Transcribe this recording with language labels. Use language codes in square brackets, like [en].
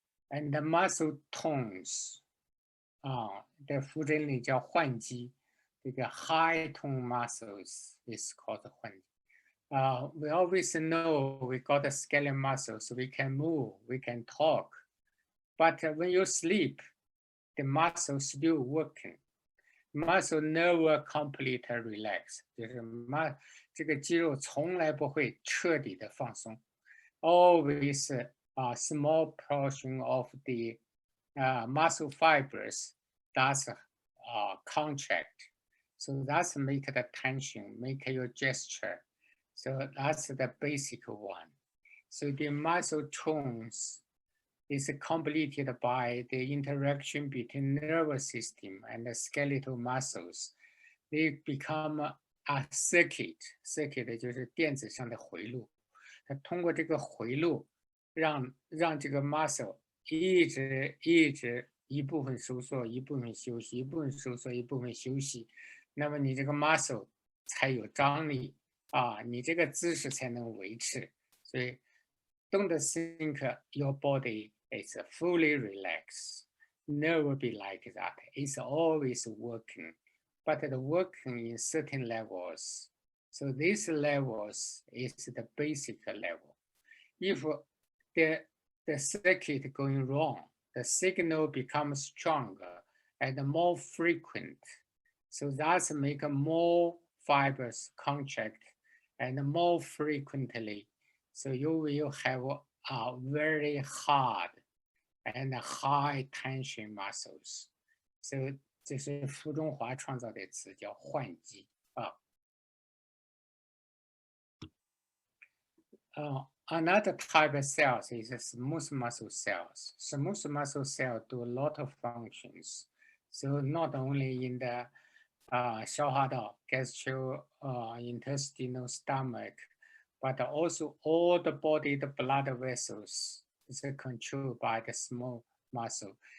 [en] And the muscle tones, [zh] 的扶诊里叫换肌，这个 [en] high tone muscles is called [zh] 换肌。 [en] We always know we got the skeletal muscles, so we can move, we can talk. But when you sleep, the muscle still working. Muscle never completely relax. [zh] 就是这个肌肉从来不会彻底的放松。 [en] Always a small portion of the muscle fibers that's contract. So that's make the tension, make your gesture. So that's the basic one. So the muscle tones is completed by the interaction between nervous system and the skeletal muscles. They become a circuit. [zh] Circuit 就是电子上的回路。它通过这个回路，让这个 muscle 一直一部分收缩，一部分休息，一部分收缩，一部分休息，那么你这个 muscle 才有张力啊，你这个姿势才能维持。所以 [en] don't think your body is fully relaxed. Never be like that. It's always working, but the working in certain levels. So these levels is the basic level. If the circuit going wrong, the signal becomes stronger and more frequent. So that's make more fibers contract and more frequently. So you will have a very hard and high tension muscles. [zh] So 这是傅中华创造的词叫换肌啊。 [en] Another type of cells is smooth muscle cells. Smooth muscle cells do a lot of functions. So not only in the 消化道 gastrointestinal stomach, but also all the body, the blood vessels is controlled by the small muscle.